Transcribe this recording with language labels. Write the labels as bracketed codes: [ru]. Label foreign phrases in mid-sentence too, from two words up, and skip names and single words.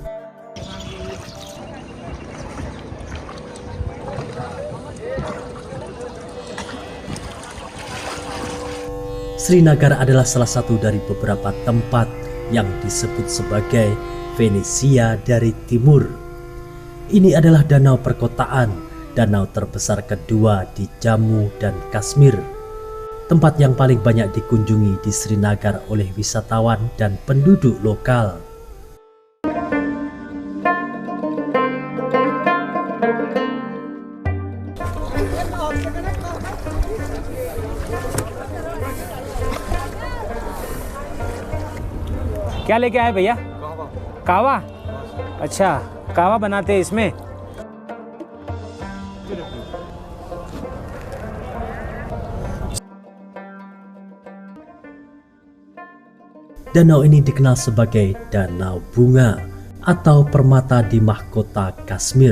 [id] Srinagar adalah salah satu dari beberapa tempat yang disebut sebagai Venesia dari Timur. Ini adalah danau perkotaan, danau terbesar kedua di Jammu dan Kashmir. Tempat yang paling banyak dikunjungi di Srinagar oleh wisatawan dan penduduk lokal. [hi] क्या लेके आए भैया? कावा। अच्छा, कावा बनाते हैं इसमें। [id] Danau ini dikenal sebagai Danau Bunga atau permata di mahkota Kashmir.